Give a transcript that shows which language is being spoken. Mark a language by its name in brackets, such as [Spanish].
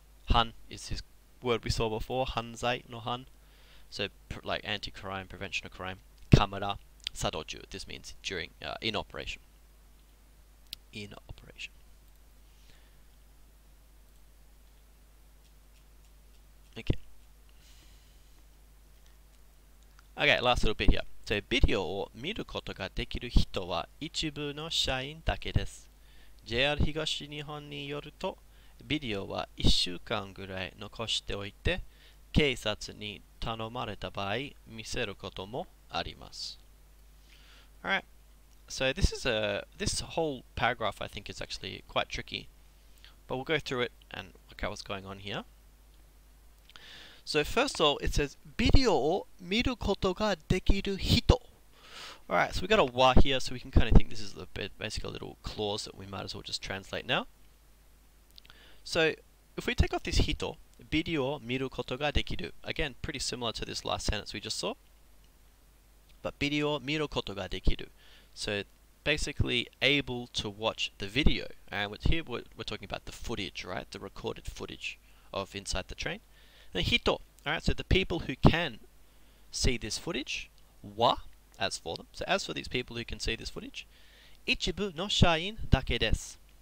[English] Han is his word we saw before, hanzai no han. So like anti-crime, prevention of crime. Kamera, sadoju, this means during, in operation. In operation. Okay. Okay, last little bit here. [Japanese] So, ビデオを見ることができる人は一部の社員だけです。JR 東日本によると、ビデオは1週間ぐらい残しておいて、警察に頼まれた場合、見せることもあります。 [English] Alright, so this whole paragraph I think is actually quite tricky, but we'll go through it and look at what's going on here. So first of all, it says [Japanese] ビデオを見ることができる人. [English] Alright, so we got a wa here, so we can kind of think this is basically a little clause that we might as well just translate now. So if we take off this hito, [Japanese] ビデオを見ることができる. [English] Again, pretty similar to this last sentence we just saw. [Japanese] But ビデオを見ることができる. [English] So basically able to watch the video. And here we're talking about the footage, right? The recorded footage of inside the train. And hito, alright, so the people who can see this footage, wa, as for them. So as for these people who can see this footage, [Japanese] 一部の社員だけです.